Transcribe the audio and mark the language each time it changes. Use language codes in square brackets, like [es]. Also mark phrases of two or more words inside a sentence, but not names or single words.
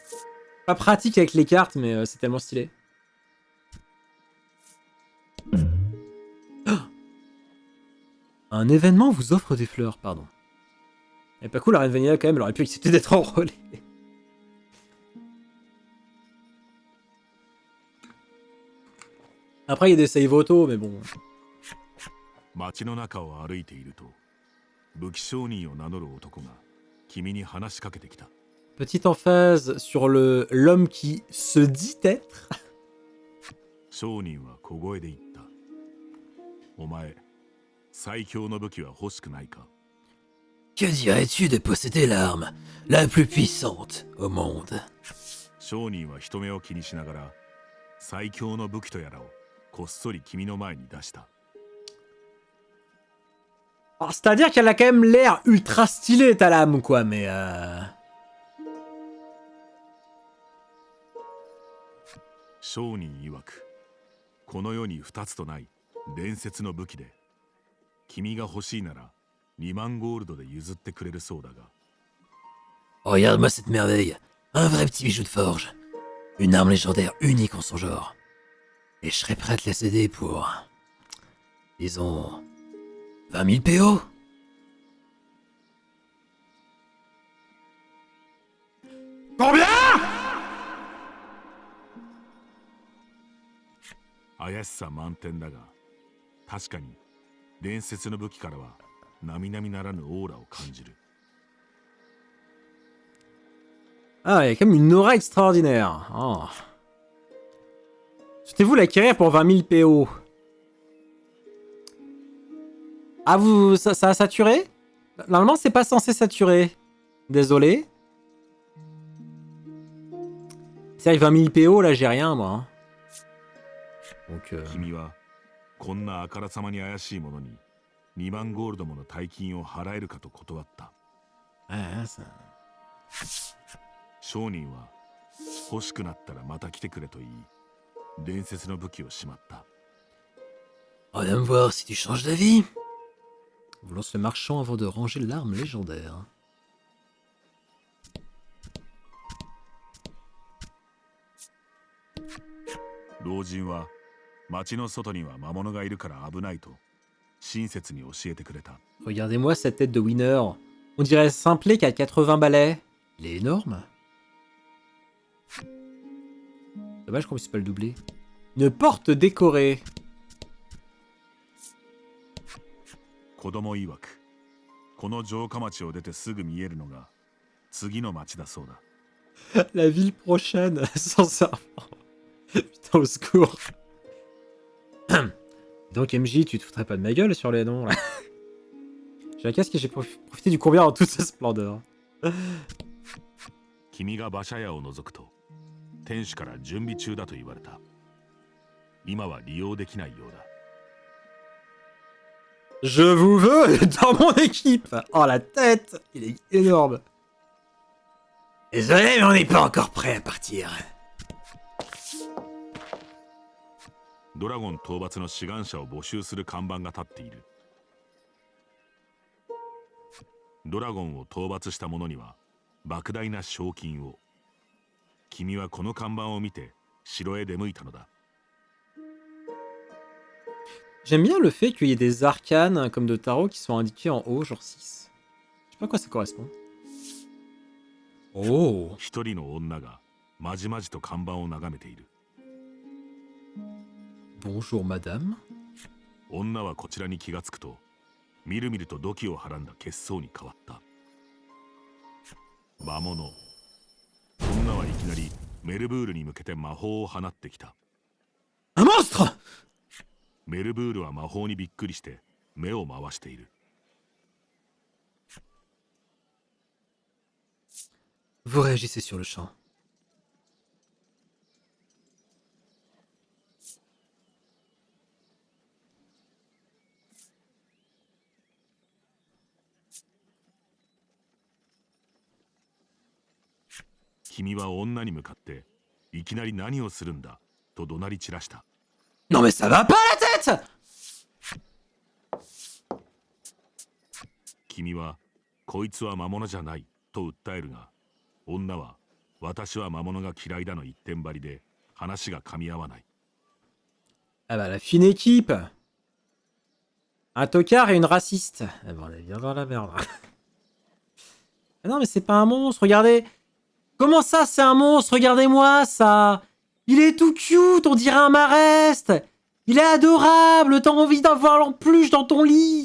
[fr] Pas pratique avec les cartes, mais c'est tellement stylé. Un événement vous offre des fleurs, pardon. Elle est pas cool, la reine Vanilla, quand même, elle aurait pu accepter d'être enrôlée. Après, il y a des save auto, mais bon. [ja] 街の中を歩いていると武器商人を名乗る男が君に話しかけてきた。 [fr] Petite emphase sur l'homme qui se dit être. [ja] 商人は小声で言った。お前、最強の武器は欲しくないか？ [fr] Que dirais-tu de posséder l'arme la plus puissante au monde? [ja] 商人は人目を気にしながら最強の武器とやらをこっそり君の前に出した。 [fr] Alors, c'est-à-dire qu'elle a quand même l'air ultra stylée, ta lame, quoi, mais... [ja] 商人曰く、この世に2つとない伝説の武器で、君が欲しいなら2万ゴールドで譲ってくれるそうだが。 [fr] Regarde-moi cette merveille, un vrai petit bijou de forge. Une arme légendaire unique en son genre. Et je serais prêt à te la céder pour... disons... 20 000 PO? Combien? [ja] 怪しさ満点だが、確かに伝説の武器からは並々ならぬオーラを感じる。 [fr] Ah, il y a quand même une aura extraordinaire. Oh. Souhaitez-vous l'acquérir pour 20 000 PO? Ah, ça a saturé? Normalement, c'est pas censé saturer. Désolé. C'est vrai que 20 000 PO, là, j'ai rien, moi. Hein. Donc, [ja] 君はこんなあからさまに怪しいものに2万ゴールドもの大金を払えるかと断った。 [fr] ouais, ça... [ja] 商人は欲しくなったらまた来てくれと言い、伝説の武器をしまった。 [fr] Reviens me voir si tu changes d'avis. Vous lance le marchand avant de ranger l'arme légendaire. [ja] 老人は町の外には魔物がいるから危ないと親切に教えてくれた。 [fr] Regardez-moi cette tête de winner. On dirait Simplet qui a 80 balais. Il est énorme. Dommage qu'on puisse pas le doubler. Une porte décorée. [ja] 子供曰く、この城下町を出てすぐ見えるのが次の町だそうだ。 [fr] La ville prochaine, sans servant. Putain, au secours. Donc MJ, tu te foutrais pas de ma gueule sur les noms, là. J'ai un casque et j'ai profité du courbière en toute sa splendeur. [ja] 君が馬車屋を除くと天使から準備中だと言われた。今は利用できないようだ。 [fr] Je vous veux dans mon équipe. Oh, la tête. Il est énorme. Désolé, mais on n'est pas encore prêt à partir. [ja] ドラゴン討伐の志願者を募集する看板が立っている。ドラゴンを討伐した者には莫大な賞金を。君はこの看板を見て城へ出向いたのだ。 [fr] J'aime bien le fait qu'il y ait des arcanes comme de tarot qui sont indiqués en haut, genre 6. Je sais pas à quoi ça correspond. Oh. [ja] 一人の女がまじまじと看板を眺めている。 [fr] Bonjour madame. [ja] 女はこちらに気がつくと、みるみると土器をはらんだ血相に変わった。魔物。女はいきなりメルブールに向けて魔法を放ってきた。 [fr] Un monstre! [ja] メルブールは魔法にびっくりして目を回している。 [fr] Vous réagissez sur le champ. [ja] Kimi は女に向かっていきなり何をするんだと怒鳴り散らした。 [fr] Non mais ça va pas la tête! [ja] 君はこいつは魔物じゃないと訴えるが、女は私は魔物が嫌いだの一点張りで話が噛み合わない。 [fr] Ah bah la fine équipe. Un tocard et une raciste. Ah bah on est bien dans la merde. Ah non mais c'est pas un monstre, regardez. Comment ça c'est un monstre? Regardez-moi ça. Il est tout cute, on dirait un mareste. Il est adorable, t'as envie d'avoir l'empluche dans ton lit.